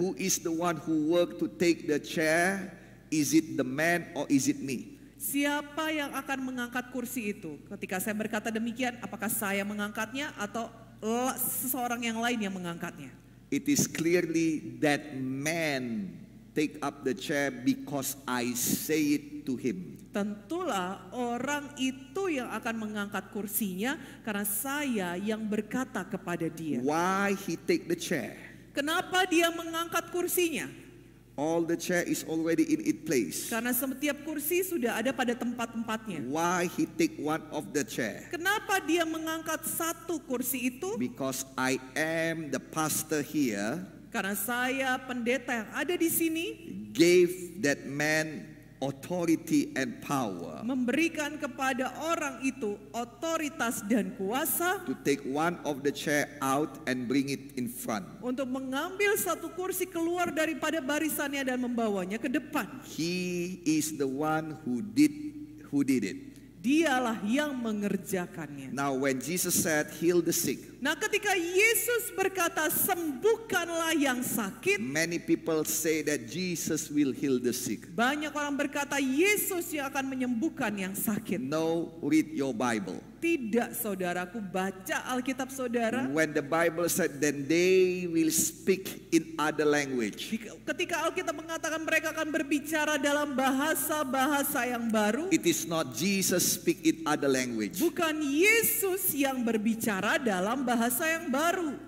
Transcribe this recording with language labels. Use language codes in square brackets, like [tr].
[en] who is the one who worked to take the chair? Is it the man or is it me? [id] siapa yang akan mengangkat kursi itu? Ketika saya berkata demikian, apakah saya mengangkatnya atau seseorang yang lain yang mengangkatnya? [en] It is clearly that man take up the chair because I say it to him. [id] Tentulah orang itu yang akan mengangkat kursinya karena saya yang berkata kepada dia. [en] Why he take the chair? [id] Kenapa dia mengangkat kursinya? [en] All the chair is already in its place. [id] Karena setiap kursi sudah ada pada tempat-tempatnya. [en] Why he take one of the chair? [id] Kenapa dia mengangkat satu kursi itu? [en] Because I am the pastor here, [id] Karena saya pendeta yang ada di sini [en] gave that man authority and power [id] memberikan kepada orang itu otoritas dan kuasa [en] to take one of the chair out and bring it in front. [id] untuk mengambil satu kursi keluar daripada barisannya dan membawanya ke depan. [en] He is the one who did it. [id] Dialah yang mengerjakannya. [en] Now when Jesus said heal the sick, [id] Nah, ketika Yesus berkata sembuhkanlah yang sakit, [en] many people say that Jesus will heal the sick. [id] banyak orang berkata Yesus yang akan menyembuhkan yang sakit. [en] No, read your Bible. [id] Tidak, saudaraku, baca Alkitab saudara. [en] When the Bible said then they will speak in other language, [id] Ketika Alkitab mengatakan mereka akan berbicara dalam bahasa-bahasa yang baru, [en] it is not Jesus speak in other language. [id] bukan Yesus yang berbicara dalam bahasa yang baru,